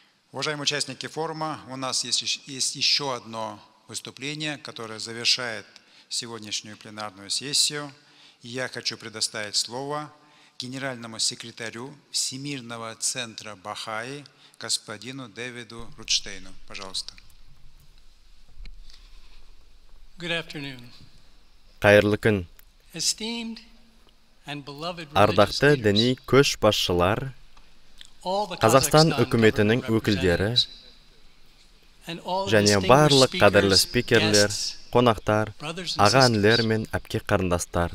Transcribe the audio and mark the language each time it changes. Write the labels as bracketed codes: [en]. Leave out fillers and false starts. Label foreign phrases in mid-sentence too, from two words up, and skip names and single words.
[ru] Уважаемые участники форума, у нас есть еще одно выступление, которое завершает сегодняшнюю пленарную сессию. И я хочу предоставить слово генеральному секретарю Всемирного центра Бахаи господину Дэвиду Рутштейну. Пожалуйста. [kk] Қайырлы күн. Ардақты діни көшбасшылар, Қазақстан үкіметінің өкілдері және барлық қадірлі спикерлер, қонақтар, аға-інілер мен әпке қарындастар.